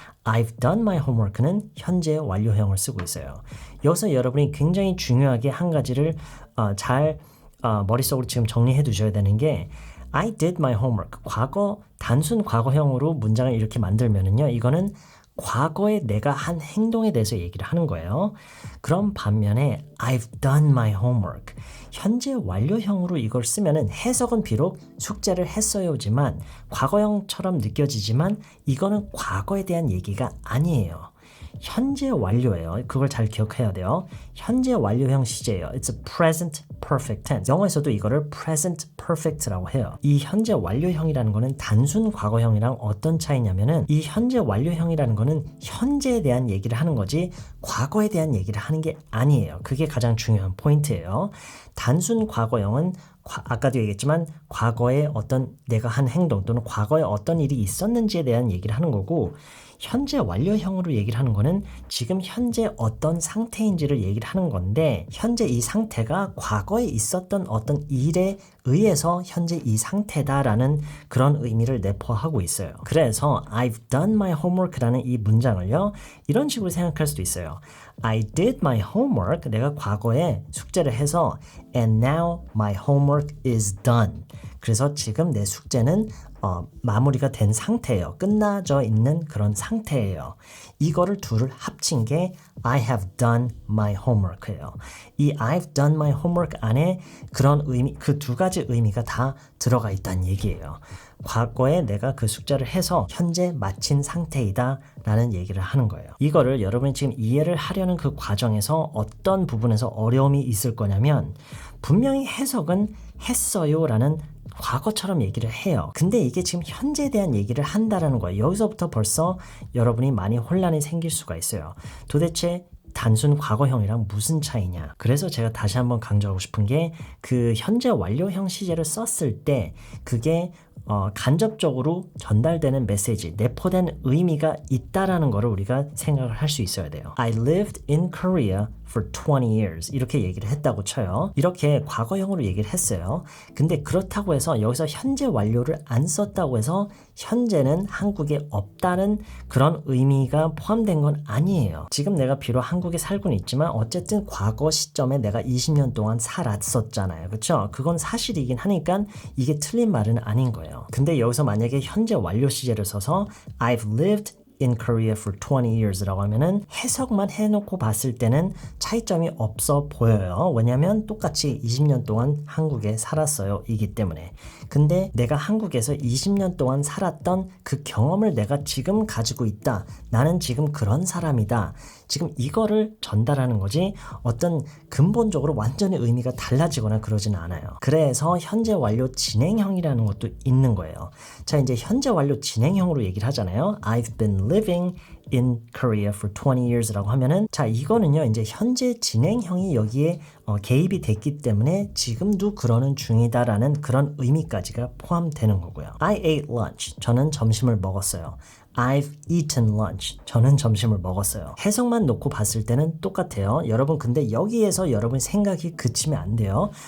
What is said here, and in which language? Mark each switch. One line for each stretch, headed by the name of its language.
English: I've done my homework
Korean: 는 현재 완료형을 쓰고 있어요. 여기서 여러분이 굉장히 중요하게 한 가지를 잘 머릿속으로 지금 정리해 두셔야 되는 게,
English: I did my homework.
Korean: 단순 과거형으로 문장을 이렇게 만들면은요, 이거는 과거에 내가 한 행동에 대해서 얘기를 하는 거예요. 그럼 반면에
English: I've done my homework.
Korean: 현재 완료형으로 이걸 쓰면은 해석은 비록 숙제를 했어요지만 과거형처럼 느껴지지만 이거는 과거에 대한 얘기가 아니에요. 현재 완료예요. 그걸 잘 기억해야 돼요. 현재 완료형 시제예요.
English: It's a present perfect tense.
Korean: 영어에서도 이거를 present perfect라고 해요. 이 현재 완료형이라는 거는 단순 과거형이랑 어떤 차이냐면은, 이 현재 완료형이라는 거는 현재에 대한 얘기를 하는 거지 과거에 대한 얘기를 하는 게 아니에요. 그게 가장 중요한 포인트예요. 단순 과거형은 아까도 얘기했지만 과거에 어떤 내가 한 행동 또는 과거에 어떤 일이 있었는지에 대한 얘기를 하는 거고, 현재 완료형으로 얘기를 하는 거는 지금 현재 어떤 상태인지를 얘기를 하는 건데, 현재 이 상태가 과거에 있었던 어떤 일에 의해서 현재 이 상태다라는 그런 의미를 내포하고 있어요. 그래서
English: I've done my homework
Korean: 라는 이 문장을요, 이런 식으로 생각할 수도 있어요.
English: I did my homework.
Korean: 내가 과거에 숙제를 해서
English: and now my homework is done.
Korean: 그래서 지금 내 숙제는 마무리가 된 상태예요. 끝나져 있는 그런 상태예요. 이거를 둘을 합친 게
English: I have done my homework
Korean: 예요. 이
English: I've done my homework
Korean: 안에 그런 의미, 그 두 가지 의미가 다 들어가 있다는 얘기예요. 과거에 내가 그 숙제를 해서 현재 마친 상태이다 라는 얘기를 하는 거예요. 이거를 여러분이 지금 이해를 하려는 그 과정에서 어떤 부분에서 어려움이 있을 거냐면, 분명히 해석은 했어요 라는 과거처럼 얘기를 해요. 근데 이게 지금 현재에 대한 얘기를 한다라는 거예요. 여기서부터 벌써 여러분이 많이 혼란이 생길 수가 있어요. 도대체 단순 과거형이랑 무슨 차이냐? 그래서 제가 다시 한번 강조하고 싶은 게, 그 현재 완료형 시제를 썼을 때 그게 간접적으로 전달되는 메시지, 내포된 의미가 있다라는 거를 우리가 생각을 할 수 있어야 돼요.
English: I lived in Korea for 20 years.
Korean: 이렇게 얘기를 했다고 쳐요. 이렇게 과거형으로 얘기를 했어요. 근데 그렇다고 해서 여기서 현재 완료를 안 썼다고 해서 현재는 한국에 없다는 그런 의미가 포함된 건 아니에요. 지금 내가 비록 한국에 살고는 있지만 어쨌든 과거 시점에 내가 20년 동안 살았었잖아요. 그렇죠? 그건 사실이긴 하니까 이게 틀린 말은 아닌 거예요. 근데 여기서 만약에 현재 완료 시제를 써서
English: I've lived in Korea for 20 years
Korean: 라고 하면은 해석만 해놓고 봤을 때는 차이점이 없어 보여요. 왜냐면 똑같이 20년 동안 한국에 살았어요. 이기 때문에. 근데 내가 한국에서 20년 동안 살았던 그 경험을 내가 지금 가지고 있다. 나는 지금 그런 사람이다. 지금 이거를 전달하는 거지 어떤 근본적으로 완전히 의미가 달라지거나 그러지는 않아요. 그래서 현재 완료 진행형이라는 것도 있는 거예요. 자, 이제 현재 완료 진행형으로 얘기를 하잖아요.
English: I've been living in Korea for 20 years
Korean: 라고 하면은 자, 이거는요. 이제 현재 진행형이 여기에 개입이 됐기 때문에 지금도 그러는 중이다라는 그런 의미까지가 포함되는 거고요.
English: I ate lunch.
Korean: 저는 점심을 먹었어요.
English: I've eaten lunch.
Korean: 저는 점심을 먹었어요. 해석만 놓고 봤을 때는 똑같아요. 여러분 근데 여기에서 여러분 생각이 그치면 안 돼요.